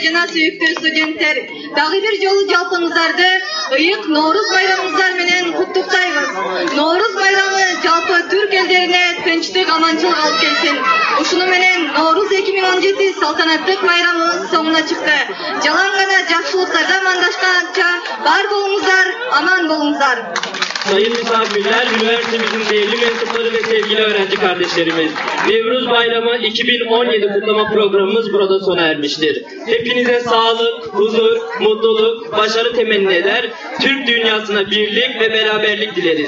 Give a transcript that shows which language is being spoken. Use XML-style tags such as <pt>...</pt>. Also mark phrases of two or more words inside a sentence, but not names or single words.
<ky>sүйүктүү студенттер, дагы бир жолу жалпыңыздарды ыйык Нооруз байрамыңыздар менен куттуктайбыз. Нооруз байрамы жалпы Türk элдерине тынчтык, аманчылык алып келсин. Ушуну менен Nooruz 2017 салтанаттык байрамыбыз соңуна чыкты. Жалаң гана жакшылыктарда амандашканча бар болуңуздар, amан болуңуздар.</ky> <tr>Sayın misafirler, üniversitemizin değerli mensupları ve sevgili öğrenci kardeşlerimiz, Nevruz Bayramı 2017 kutlama programımız burada sona ermiştir. Hepinize sağlık, huzur, mutluluk, başarı temenni eder, Türk dünyasına birlik ve beraberlik dileriz.</tr>